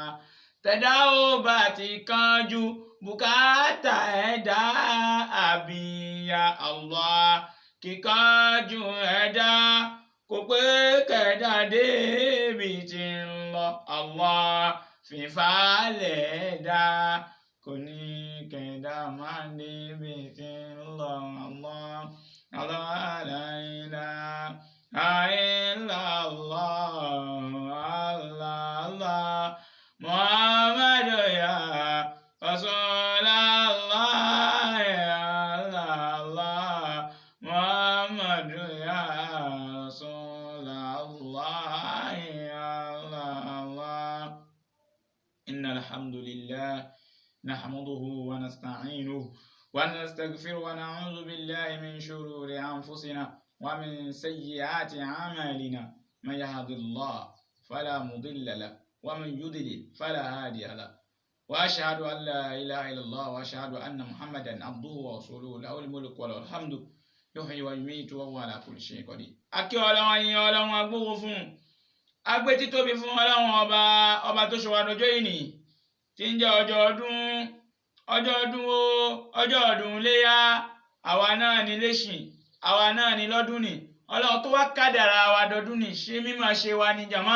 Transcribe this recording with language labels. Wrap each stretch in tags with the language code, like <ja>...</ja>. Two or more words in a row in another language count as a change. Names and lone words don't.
<yo>Tẹ̀dá ó bá ti kánjú bùkátà ẹ̀dá àbíyá Allah. Kíkánjú ẹ̀dá kò pé kẹ̀dá dé ibi tí ń lọ Allah. Fífàlẹ̀ ẹ̀dá kò ní kẹ̀dá máa dé ibi tí ń lọ Allah.</yo> <ar>الله لا إله إلا الله الله. محمد يا رسول الله يا الله. محمد يا رسول الله يا الله. إن الحمد لله نحمده ونستعينه ونستغفر ونعوذ بالله من شرور أنفسنا ومن سيئات أعمالنا. من يهد الله فلا مضل له ومن يضلل فلا هادي له. وأشهد أن لا إله إلا الله وأشهد أن محمدا عبده ورسوله له الملك وله الحمد يحيي ويميت وهو على كل شيء قدير.</ar> <yo>Akí Ọlọ́run, ayìn Ọlọ́run, agbógo fún agbé títóbi fún Ọlọ́run ọba tó ṣe wá dọjọ́ ìní tí ń jẹ́ ọjọ́ ọdún léyà. Àwa náà ní lẹ́sìn, àwa náà ní lọ́dún ní. Ọlọ́run tó wá kádàrá wa dọdún ní, ṣé mímọ̀ ṣe wa ní jàmá?</yo>